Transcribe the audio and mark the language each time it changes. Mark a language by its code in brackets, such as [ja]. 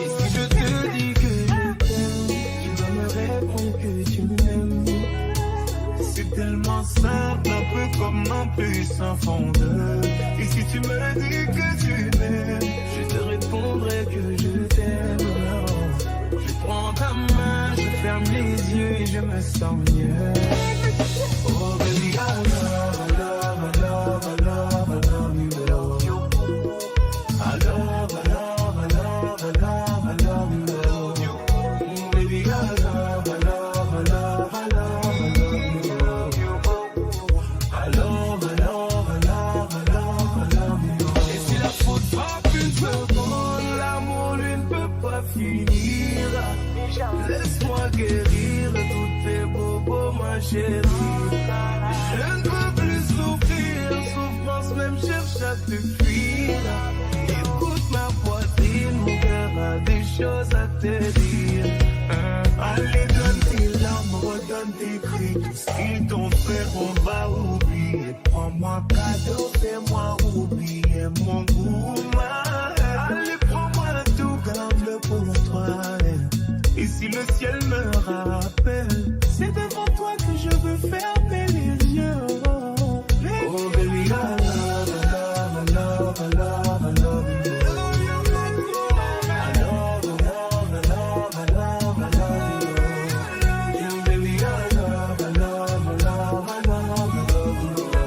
[fr] Et si je te dis que je t'aime, tu dois me répondre que tu m'aimes. C'est tellement simple, un peu comme un puissant fondeur. Et si tu me dis que tu m'aimes, je te répondrai que je t'aime. Je prends ta main, je ferme les yeux et je me sens mieux. [en] Oh baby, I love, I love, I love, I love, I love you. I love, I love, I love, I love, I love you. Baby, I love, I love, I love, I love, I love you. I love, I love, I love, I love, I love you. [fr] Et si la faute frappe une seconde, l'amour lui ne peut pas finir. Laisse-moi guérir tous tes bobos, ma chérie. Je ne peux plus souffrir, souffrance même cherche à te fuir. Écoute ma poitrine, mon cœur a des choses à te dire. Allez, donne tes larmes, redonne tes cris. Tout ce qu'ils t'ont fait, on va oublier. Prends-moi cadeau, fais-moi oublier mon goût. Allez, prends-moi tout, garde-le pour toi. Et si le ciel me rappelle, c'est devant toi que je veux fermer les yeux. [en] Oh baby, I love, I love, I love, I love, I love you. I love, I love, I love, I love, I love you. Baby, I love, I love, I love, I love, I love you.